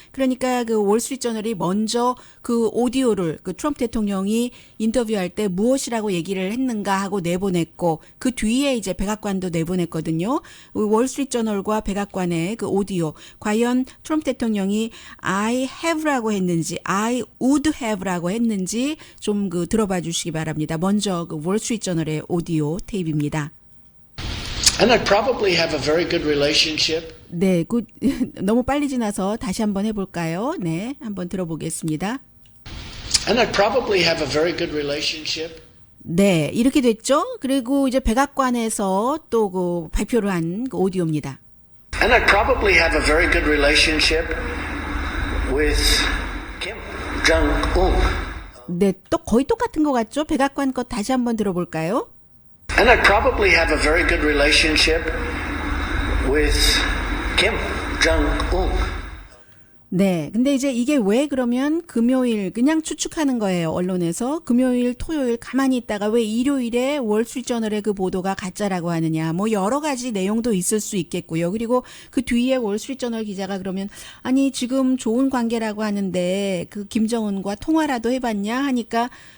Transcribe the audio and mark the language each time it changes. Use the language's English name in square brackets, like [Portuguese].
[Korean] 그러니까 월스트리트저널이 먼저 오디오를 트럼프 대통령이 인터뷰할 때 무엇이라고 얘기를 했는가 하고 내보냈고 그 뒤에 이제 백악관도 내보냈거든요. 월스트리트저널과 백악관의 오디오 과연 트럼프 대통령이 [English] I have [Korean] 라고 했는지 [English] I would have [Korean] 라고 했는지 좀 들어봐 주시기 바랍니다. 먼저 월스트리트저널의 오디오 테이프입니다. [English] And I probably have a very good relationship. [Korean] 네, 너무 빨리 지나서 다시 한번 해볼까요? 네, 한번 들어보겠습니다. [English] And I probably have a very good relationship. [Korean] 네, 이렇게 됐죠. 그리고 이제 백악관에서 또 발표를 한 오디오입니다. [English] And I probably have a very good relationship with Kim Jong-un. [Korean] 네, 또 거의 똑같은 것 같죠? 백악관 것 다시 한번 들어볼까요? [English] And I probably have a very good relationship with Kim Jong-un. [Korean] 네. 근데 이제 이게 왜 그러면 금요일 그냥 추측하는 거예요. 언론에서 금요일, 토요일 가만히 있다가 왜 일요일에 월스트리트저널의 보도가 가짜라고 하느냐. 뭐 여러 가지 내용도 있을 수 있겠고요. 그리고 그 뒤에 월스트리트저널 기자가 그러면 아니 지금 좋은 관계라고 하는데 김정은과 통화라도 해봤냐 하니까